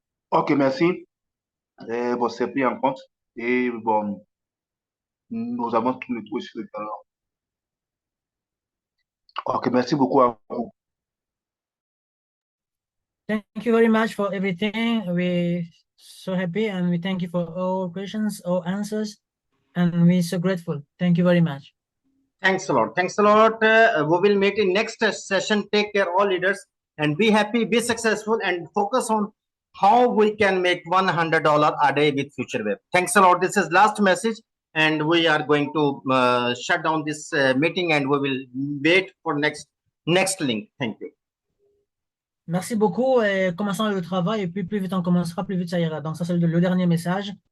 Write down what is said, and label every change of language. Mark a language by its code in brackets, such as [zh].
[fr] Ok, merci. Bon, c'est pris en compte. Et bon, nous avons tout le truc sur le talent. Ok, merci beaucoup à vous. [en] Thank you very much for everything. We're so happy and we thank you for all questions, all answers, and we're so grateful. Thank you very much. Thanks a lot. Thanks a lot. We will meet in next session. Take care, all leaders, and be happy, be successful, and focus on how we can make $100 a day with FutureWeb. Thanks a lot. This is last message, and we are going to shut down this meeting, and we will wait for next link. Thank you. [fr] Merci beaucoup et commençons le travail. Et puis, plus vite on commencera, plus vite ça ira. Donc, ça, c'est le dernier message.